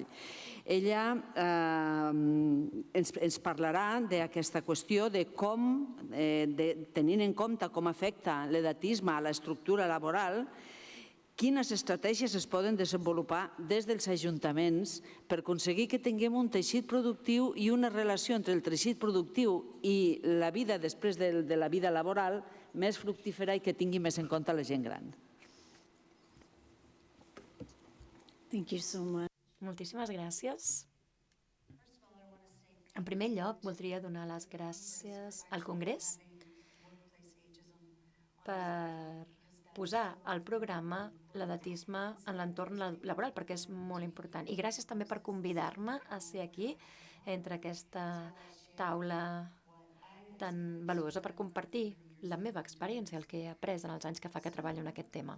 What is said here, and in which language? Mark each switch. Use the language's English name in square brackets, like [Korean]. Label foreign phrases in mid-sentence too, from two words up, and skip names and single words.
[Catalan] Ella ens parlarà d'aquesta qüestió de com, tenint en compte com afecta l'edatisme a l'estructura laboral, quines estratègies es poden desenvolupar des dels ajuntaments per aconseguir que tinguem un teixit productiu i una relació entre el teixit productiu i la vida després de la vida laboral més fructífera i que tingui més en compte la gent gran. [English] Thank you so much. [Catalan] Moltíssimes gràcies. En primer lloc, voldria donar les gràcies al Congrés per posar al programa l'edatisme en l'entorn laboral, perquè és molt important. I gràcies també per convidar-me a ser aquí, entre aquesta taula tan valuosa, per compartir la meva experiència, el que he après en els anys que fa que treballo en aquest tema.